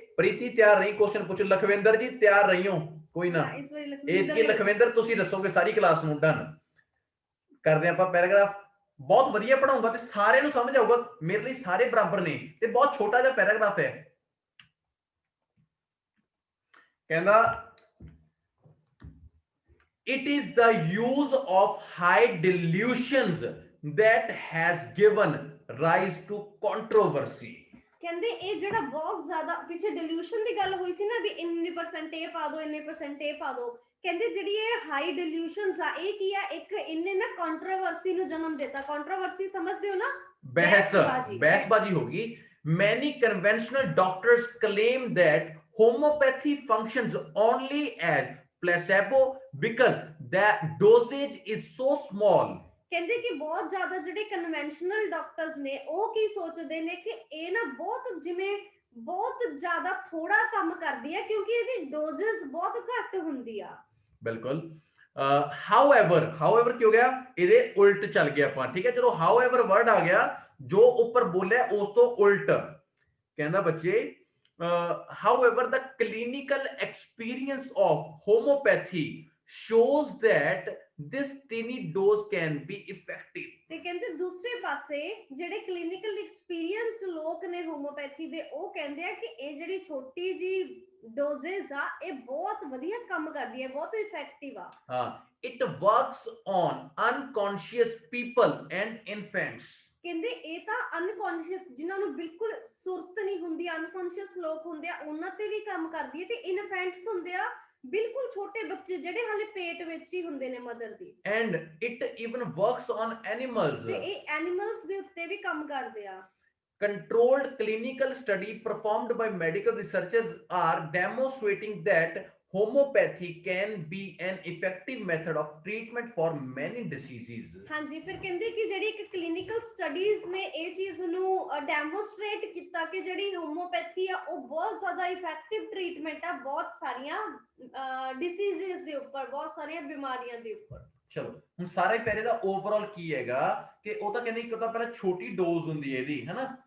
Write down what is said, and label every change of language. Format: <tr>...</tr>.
<pa>ਪ੍ਰੀਤੀ ਤਿਆਰ ਰਹੀ, ਕੁਐਸਚਨ ਪੁੱਛ। ਲਖਵਿੰਦਰ ਜੀ ਤਿਆਰ ਰਹੀਓ, ਕੋਈ ਨਾ। ਇਹ ਲਖਵਿੰਦਰ ਤੁਸੀਂ ਦੱਸੋਗੇ ਸਾਰੀ ਕਲਾਸ ਨੂੰ। ਡਨ ਕਰਦੇ ਆਪਾਂ ਪੈਰਾਗ੍ਰਾਫ। ਬਹੁਤ ਵਧੀਆ ਪੜਾਉਂਗਾ ਤੇ ਸਾਰਿਆਂ ਨੂੰ ਸਮਝ ਆਊਗਾ। ਮੇਰੇ ਲਈ ਸਾਰੇ ਬਰਾਬਰ ਨੇ ਤੇ ਬਹੁਤ ਛੋਟਾ ਜਿਹਾ ਪੈਰਾਗ੍ਰਾਫ ਹੈ। ਕਹਿੰਦਾ</pa> <en>it is the use of high delusions that has given rise to controversy।</en> <pa>ਕਹਿੰਦੇ ਇਹ ਜਿਹੜਾ ਬਹੁਤ ਜ਼ਿਆਦਾ ਪਿੱਛੇ ਡਿਲੂਸ਼ਨ ਦੀ ਗੱਲ ਹੋਈ ਸੀ ਨਾ ਵੀ ਇੰਨੀ % ਇਹ ਪਾ ਦੋ, ਇੰਨੇ % ਇਹ ਪਾ ਦੋ। ਕਹਿੰਦੇ ਜਿਹੜੀ ਇਹ ਹਾਈ ਡਿਲੂਸ਼ਨਸ ਆ, ਇਹ ਕੀ ਆ, ਇੱਕ ਇਹਨੇ ਨਾ ਕੰਟਰੋਵਰਸੀ ਨੂੰ ਜਨਮ ਦਿੱਤਾ। ਕੰਟਰੋਵਰਸੀ ਸਮਝਦੇ ਹੋ ਨਾ, ਬਹਿਸਬਾਜ਼ੀ ਹੋਗੀ।</pa> <en>many conventional doctors claim that homeopathy functions only as placebo because the dosage is so small।</en> <pa>ਕਹਿੰਦੇ ਕਿ ਬਹੁਤ ਜ਼ਿਆਦਾ ਜਿਹੜੇ ਕਨਵੈਨਸ਼ਨਲ ਡਾਕਟਰਸ ਨੇ ਉਹ ਕੀ ਸੋਚਦੇ ਨੇ ਕਿ ਇਹ ਨਾ ਬਹੁਤ ਜਿਵੇਂ ਬਹੁਤ ਜ਼ਿਆਦਾ ਥੋੜਾ ਕੰਮ ਕਰਦੀ ਹੈ ਕਿਉਂਕਿ ਇਹਦੀ ਡੋਜ਼ਸ ਬਹੁਤ ਘੱਟ ਹੁੰਦੀ ਆ। ਬਿਲਕੁਲ। however ਕੀ ਹੋ ਗਿਆ, ਇਹਦੇ ਉਲਟ ਚੱਲ ਗਿਆ ਆਪਾਂ। ਠੀਕ ਹੈ, ਚਲੋ however ਵਰਡ ਆ ਗਿਆ, ਜੋ ਉੱਪਰ ਬੋਲਿਆ ਉਸ ਤੋਂ ਉਲਟ। ਕਹਿੰਦਾ ਬੱਚੇ</pa> <en>however the clinical experience of homeopathy shows that this tiny dose can be effective।</en> <pa>ਤੇ ਕਹਿੰਦੇ ਦੂਸਰੇ ਪਾਸੇ ਜਿਹੜੇ ਕਲੀਨਿਕਲ ਐਕਸਪੀਰੀਅੰਸਡ ਲੋਕ ਨੇ ਹੋਮੋਪੈਥੀ ਦੇ, ਉਹ ਕਹਿੰਦੇ ਆ ਕਿ ਇਹ ਜਿਹੜੀ ਛੋਟੀ ਜੀ ਡੋਜ਼ਸ ਆ ਇਹ ਬਹੁਤ ਵਧੀਆ ਕੰਮ ਕਰਦੀ ਹੈ, ਬਹੁਤ ਇਫੈਕਟਿਵ ਆ। ਹਾਂ,</pa> <en>it works on unconscious people and infants।</en> <pa>ਕਹਿੰਦੇ ਇਹ ਤਾਂ ਅਨਕੌਂਸ਼ੀਅਸ, ਜਿਨ੍ਹਾਂ ਨੂੰ ਬਿਲਕੁਲ ਸੁਰਤ ਨਹੀਂ ਹੁੰਦੀ, ਅਨਕੌਂਸ਼ੀਅਸ ਲੋਕ ਹੁੰਦੇ ਆ, ਉਹਨਾਂ ਤੇ ਵੀ ਕੰਮ ਕਰਦੀ ਹੈ। ਤੇ ਇਨਫੈਂਟਸ ਹੁੰਦੇ ਆ ਬਿਲਕੁਲ ਛੋਟੇ ਬੱਚੇ ਜਿਹੜੇ ਹਾਲੇ ਪੇਟ ਵਿੱਚ ਹੀ ਹੁੰਦੇ ਨੇ mother ਦੀ।</pa> <en>and it even works on animals।</en> <pa>ਤੇ ਇਹ ਐਨੀਮਲਸ ਦੇ ਉੱਤੇ ਵੀ ਕੰਮ ਕਰਦੇ ਆ।</pa> <en>Controlled clinical study performed by medical researchers are demonstrating that homeopathy can be an effective method of treatment for many diseases।</en> <pa>ਹਾਂਜੀ, ਫਿਰ ਕਹਿੰਦੇ ਕਿ ਜਿਹੜੀ ਇੱਕ ਕਲੀਨਿਕਲ ਸਟੱਡੀਜ਼ ਨੇ ਇਹ ਚੀਜ਼ ਨੂੰ ਡੈਮੋਸਟ੍ਰੇਟ ਕੀਤਾ ਕਿ ਜਿਹੜੀ ਹੋਮੋਪੈਥੀ ਆ ਉਹ ਬਹੁਤ ਜ਼ਿਆਦਾ ਇਫੈਕਟਿਵ ਟ੍ਰੀਟਮੈਂਟ ਆ ਬਹੁਤ ਸਾਰੀਆਂ ਡਿਸੀਜ਼ਸ ਦੇ ਉੱਪਰ, ਬਹੁਤ ਸਾਰੀਆਂ ਬਿਮਾਰੀਆਂ ਦੇ ਉੱਪਰ। ਚਲੋ ਹੁਣ ਸਾਰੇ ਪਹਿਲੇ ਦਾ ਓਵਰਆਲ ਕੀ ਹੈਗਾ ਕਿ ਉਹ ਤਾਂ ਕਹਿੰਦੇ ਇੱਕ ਤਾਂ ਪਹਿਲਾਂ ਛੋਟੀ ਡੋਜ਼ ਹੁੰਦੀ ਹੈ ਇਹਦੀ, ਹੈਨਾ।</pa>